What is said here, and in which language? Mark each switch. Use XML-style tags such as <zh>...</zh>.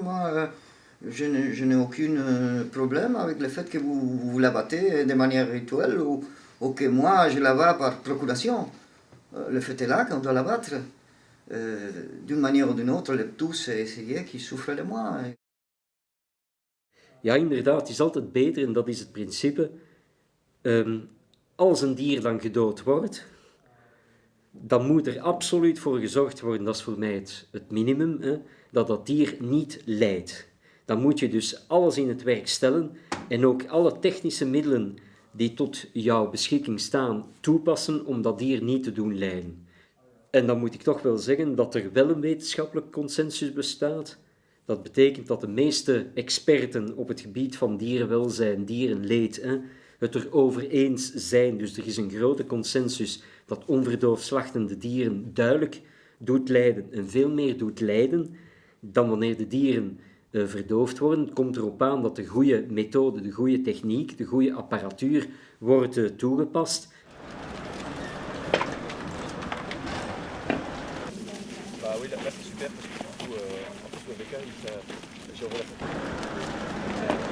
<fr>Moi, je n'ai aucun problème avec le fait que vous l'abattez de manière rituelle ou que moi je l'abats par procuration. Le fait est là qu'on doit l'abattre. D'une manière of d'une autre, le tous essayer qui souffre le moins.</fr> <nl>Ja, inderdaad, het is altijd beter, en dat is het principe. Als een dier dan gedood wordt, dan moet er absoluut voor gezorgd worden, dat is voor mij het minimum, dat dat dier niet lijdt. Dan moet je dus alles in het werk stellen en ook alle technische middelen die tot jouw beschikking staan toepassen om dat dier niet te doen lijden. En dan moet ik toch wel zeggen dat er wel een wetenschappelijk consensus bestaat. Dat betekent dat de meeste experten op het gebied van dierenwelzijn, dierenleed, het erover eens zijn. Dus er is een grote consensus dat onverdoofd slachtende dieren duidelijk doet lijden en veel meer doet lijden dan wanneer de dieren verdoofd worden. Het komt erop aan dat de goede methode, de goede techniek, de goede apparatuur wordt toegepast.</nl> <fr>Oui, là c'est super parce que du coup, en plus le bécain, j'ai envoyé la photo.</fr>